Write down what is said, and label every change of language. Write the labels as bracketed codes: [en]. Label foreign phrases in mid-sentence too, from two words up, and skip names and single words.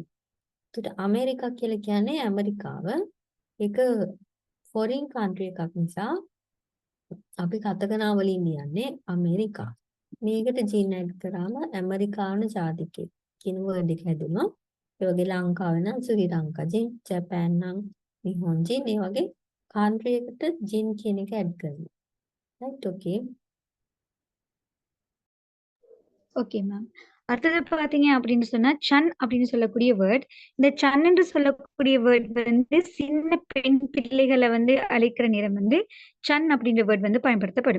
[si] ඒකට අමරිකා කියලා කියන්නේ ඇමරිකාව. ඒක [en] foreign country [si] එකක් නිසා අපි කතකනා වලින් ලියන්නේ ඇමරිකා. මේකට ජින් ඇඩ් කරාම ඇමරිකානු ජාතිකයෙක් කියන වර්ඩ් එක හැදුණා. ඒ වගේ ලංකාව නම් ශ්‍රී ලංකා ජින්, ජපාන් නම් [ja] 日本人, [si] ඒ වගේ country එකට ජින් කියන එක ඇඩ් කරනවා. [en] right okay. okay ma'am. [ta] அடுத்தது பாத்தீங்க அப்படின்னு சொன்னா சன் அப்படின்னு சொல்லக்கூடிய வேர்ட். இந்த சன் என்று சொல்லக்கூடிய வேர்ட் வந்து சின்ன பெண் பிள்ளைகளை வந்து அழைக்கிற நேரம் வந்து சன் அப்படின்ற வேர்ட் வந்து பயன்படுத்தப்படும்.